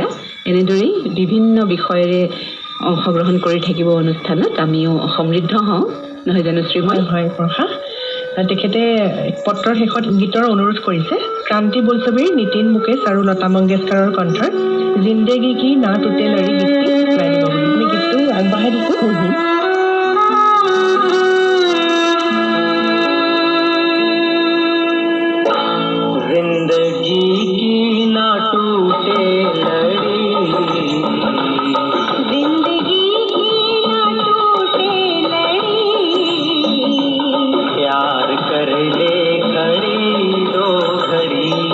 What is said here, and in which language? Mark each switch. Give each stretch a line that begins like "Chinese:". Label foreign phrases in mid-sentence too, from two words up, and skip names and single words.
Assamese: এনেদৰেই বিভিন্ন বিষয়েৰে অংশগ্ৰহণ কৰি থাকিব অনুষ্ঠানত। আমিও সমৃদ্ধ হওঁ, নহয় জানো শ্ৰীময়? হয় প্ৰভা। তেখেতে পত্ৰৰ শেষত গীতৰ অনুৰোধ কৰিছে। ক্ৰান্তি বোলছবিৰ নীতিন মুকেশ আৰু লতা মংগেশকাৰৰ কণ্ঠৰ
Hindi: ज़िंदगी की ना टूटे लड़ी
Assamese: গীতটি গাই দিব বুলি আমি গীতটো আগবঢ়াই দিছোঁ।
Hindi: जिंदगी की ना टूटे लड़ी, जिंदगी की ना टूटे लड़ी, प्यार कर ले कड़ी दो घड़ी,